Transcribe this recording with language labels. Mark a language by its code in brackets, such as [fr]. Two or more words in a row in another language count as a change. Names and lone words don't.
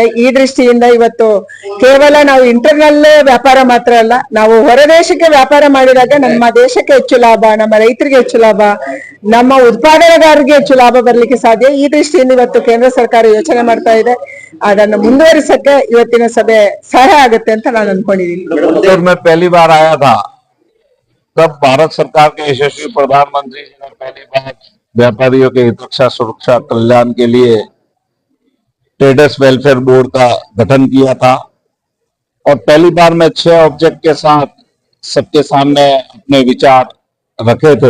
[kn] ಈ ದೃಷ್ಟಿಯಿಂದ ಇವತ್ತು ಕೇವಲ ನಾವು ಇಂಟರ್ನಲ್ ವ್ಯಾಪಾರ ಮಾತ್ರ ಅಲ್ಲ, ನಾವು ಹೊರ ದೇಶಕ್ಕೆ ವ್ಯಾಪಾರ ಮಾಡಿದಾಗ ನಮ್ಮ ದೇಶಕ್ಕೆ ಹೆಚ್ಚು ಲಾಭ, ನಮ್ಮ ರೈತರಿಗೆ ಹೆಚ್ಚು ಲಾಭ, ನಮ್ಮ ಉತ್ಪಾದನೆಗಾರರಿಗೆ ಹೆಚ್ಚು ಲಾಭ ಬರ್ಲಿಕ್ಕೆ ಸಾಧ್ಯ. ಈ ದೃಷ್ಟಿಯಿಂದ ಇವತ್ತು ಕೇಂದ್ರ ಸರ್ಕಾರ ಯೋಚನೆ ಮಾಡ್ತಾ ಇದೆ. ಅದನ್ನು ಮುಂದುವರಿಸಕ್ಕೆ ಇವತ್ತಿನ ಸಭೆ ಸಹಾಯ ಆಗುತ್ತೆ ಅಂತ ನಾನು ಅನ್ಕೊಂಡಿದ್ದೀನಿ. [hi] मैं पहली बार आया था तब भारत सरकार के यशस्वी प्रधानमंत्री जी ने पहली बार व्यापारियों के हित रक्षा, सुरक्षा, कल्याण के लिए [en] traders welfare board [hi] का गठन किया था। और पहली बार मैं 6 ऑब्जेक्ट के साथ सबके सामने अपने विचार रखे थे।